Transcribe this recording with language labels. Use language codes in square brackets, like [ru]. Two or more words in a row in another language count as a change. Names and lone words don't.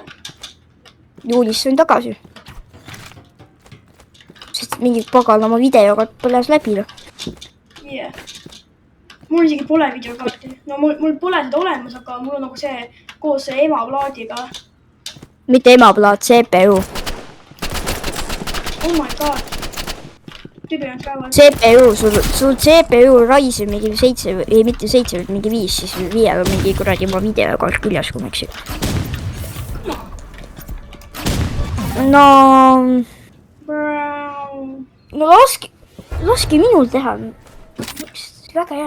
[et] Juulis on tagasi. Sest mingi paganama videoga põles läbi. Jah. Mul isegi pole videokaarti. No mul pole seda olemas, aga mul on nagu see koos emaplaadiga. Mitte emaplaat, CPU. [en] Oh my god. [et] Tüübi on käivad. CPU, sul CPU Ryzen mingi 7, ei mitte 7, mingi 5, siis 5 on mingi kuradi oma videokaart küljes, kui ma eksin. No laske minul teha. väga hea.